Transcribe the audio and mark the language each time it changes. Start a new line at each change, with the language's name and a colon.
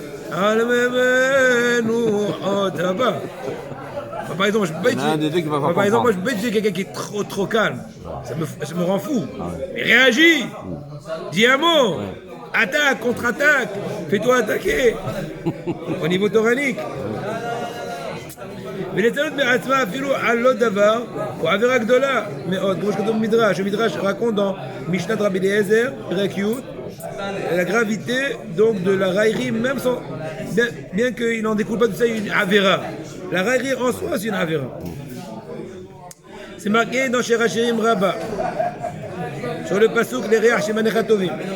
French: Par exemple, je peux pas dire quelqu'un qui est trop calme. Ça me rend fou. Mais réagis. Dis un mot. Attaque, contre-attaque. Fais-toi attaquer. Au niveau toranique.
Hebrew: ולצנות בעצמה אפילו על לא דבר, או עבירה גדולה מאוד, כמו שכתוב במדרש.
French: המדרש raconte dans משנת רבי אליעזר, פרק י', la gravité donc de la raillerie, même bien qu'il n'en découle pas de ça une avéra. La raillerie en soi, c'est une avéra. C'est marqué dans Shir Hashirim Rabbah, sur le pasuk les Reach Shemanecha Tovim.